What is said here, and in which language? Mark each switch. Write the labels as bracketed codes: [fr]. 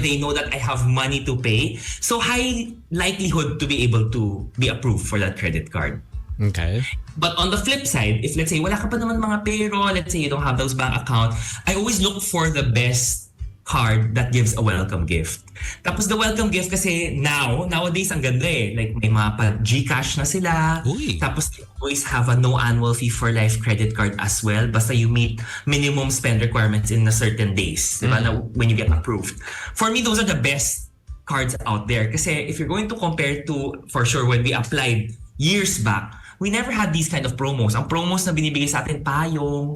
[en] They know that I have money to pay. So high likelihood to be able to be approved for that credit card. Okay. But on the flip side, if let's say wala ka pa naman mga payroll, let's say you don't have those bank account, I always look for the best card that gives a welcome gift. [tl] Tapos the welcome gift kasi nowadays ang ganda eh. Like may mga pa-Gcash na sila. Uy. [en] Tapos they always have a no annual fee for life credit card as well. Basta you meet minimum spend requirements in a certain days. Diba? Na when you get approved. For me, those are the best cards out there. Kasi if you're going to compare to, for sure, when we applied years back, we never had these kind of promos. [tl] Ang promos na binibigay sa atin, payong,